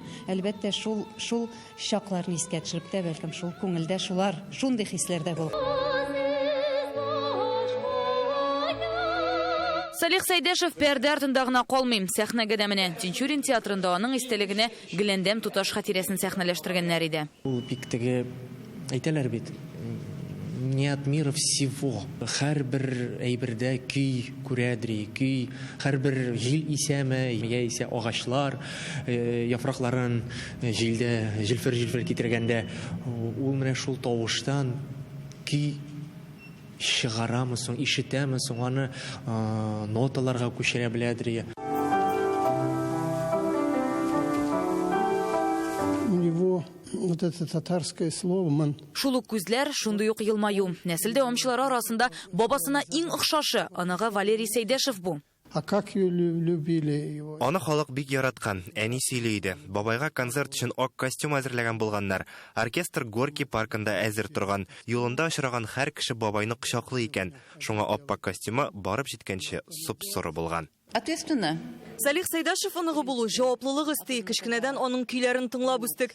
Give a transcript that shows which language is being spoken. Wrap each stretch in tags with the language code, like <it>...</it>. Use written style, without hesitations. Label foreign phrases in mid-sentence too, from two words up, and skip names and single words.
<tt>Әлбәттә шул чакларны искә төшереп тә, бәлкем шул күңелдә шулар, шундый хисләрдә булып. Салих Сәйдәшев пәрдә артында гына калмый, сәхнәгә дә менә. Тинчурин театрында аның истәлегенә Гөләндәм туташ хатирәсен сәхнәләштергәннәр иде. Ул бик теге әйтәләр бит.</tt> <ru>Не от мира всего.</ru> <tt>Һәрбер әйбердә көй күрәдри, көй, һәрбер җил исәме, яисә агачлар, яфракларын җилдә җилфер китергәндә, ул менә шул тавыштан көй чыгарамы соң, ишетәме соң, аны ноталарга күчерә беләдер.</tt> <ru>У него вот это татарское слово ман.</ru> <tt>Шулук күзләр, шундый ук елмаю. Нәселдә омчылары арасында бабасына иң охшашы аныгы Валерий Сәйдәшев бу.</tt> <ru>А как ее любили его?</ru> <tt>Аны халык бик яраткан, әни сөйли иде. Бабайга концерт өчен ак костюм әзерләгән булганнар. Оркестр Горький паркында әзер торган. Юлында очраган һәр кеше бабайны кочаклый икән. Шуңа аппак костюмы барып җиткәнче суп-соры булган.</tt> <ru>Ответственно.</ru> <tt>Салих Сәйдәшев аныгы булу җаваплылык исти. Кечкенәдән аның көйләрен тыңлап үстек.</tt>